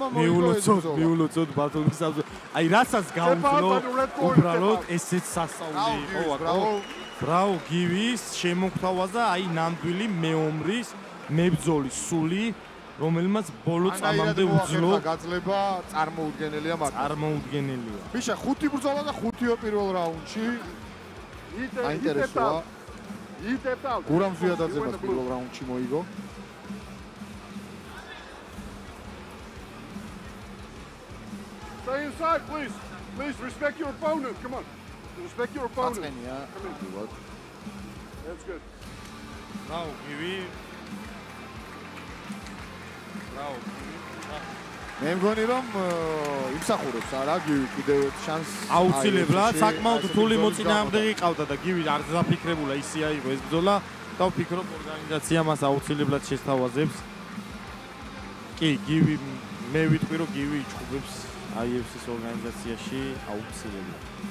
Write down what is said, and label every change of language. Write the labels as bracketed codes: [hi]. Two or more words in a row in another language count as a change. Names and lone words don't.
[ka] მიულოცოდ ბატონის აი რასაც გაუძლო უბრალოდ ესეც სასწაული იყო აკო ბრავო გივის შემოგთავაზა აი ნამდვილი მეომრის მებრძოლის სული რომელმაც ბოლო წამამდე უძლო გაძლება წარმოუდგენელია ბიშა 5 ბრძოლა და 5-ო პირველ რაუნდში აინტერესოა გურამ ზვიადაძემას პირველ რაუნდში მოიგო [en] Stay inside, please. Please respect your opponent. Come on. Respect your opponent. That's good. Now, Givy. [ka] მე მგონი რომ იმსახურებს არა გივი კიდევ შანსს აუცილებლად საკმაოდ რთული მოწინააღმდეგე ყავდა და გივი არ დაფიქრებულა ისე აიღო ეს ბრძოლა და ვფიქრობ ორგანიზაცია მას აუცილებლად შესთავაზებს კი გივი მე ვიტყვი რომ გივი იჩხუბებს IFC-ის ორგანიზაციაში აუცილებლად.